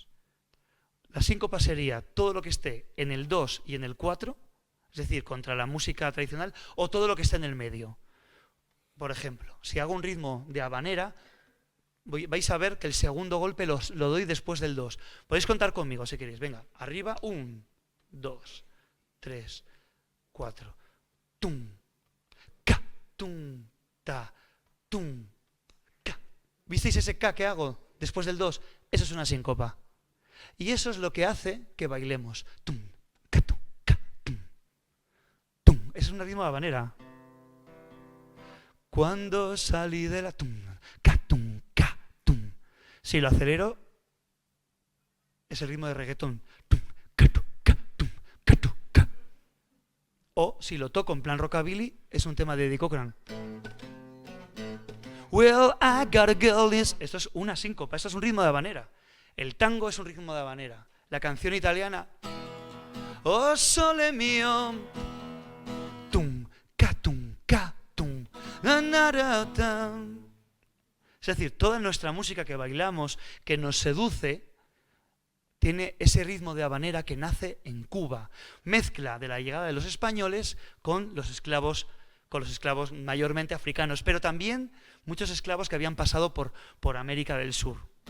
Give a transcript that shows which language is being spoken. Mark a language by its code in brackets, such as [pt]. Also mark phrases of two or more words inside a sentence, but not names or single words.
[es] La síncopa sería todo lo que esté en el 2 y en el 4, es decir, contra la música tradicional, o todo lo que está en el medio. Por ejemplo, si hago un ritmo de habanera, vais a ver que el segundo golpe lo doy después del 2. Podéis contar conmigo si queréis. Venga, arriba, 1, 2, 3, 4. Tum, ca, tum, ta, tum, ca. ¿Visteis ese ca que hago después del 2? Eso es una síncopa. Y eso es lo que hace que bailemos. Tum, ca, tum, ca, tum, tum. Es un ritmo de habanera. Cuando salí de la tum, ca, tum, ca, tum. Si lo acelero, es el ritmo de reggaetón. Tum, ca, tum, ca, tum, ca, tum, ca. O si lo toco en plan rockabilly, es un tema de Eddie Cochran. [en] Well, I got a girl is... [es] Esto es una síncopa, esto es un ritmo de habanera. El tango es un ritmo de habanera. La canción italiana, [it] oh sole mio, [es] tum, ca, tum, ca, tum, na, na, ra, ta. Es decir, toda nuestra música que bailamos, que nos seduce, tiene ese ritmo de habanera que nace en Cuba. Mezcla de la llegada de los españoles con los esclavos mayormente africanos, pero también muchos esclavos que habían pasado por América del Sur.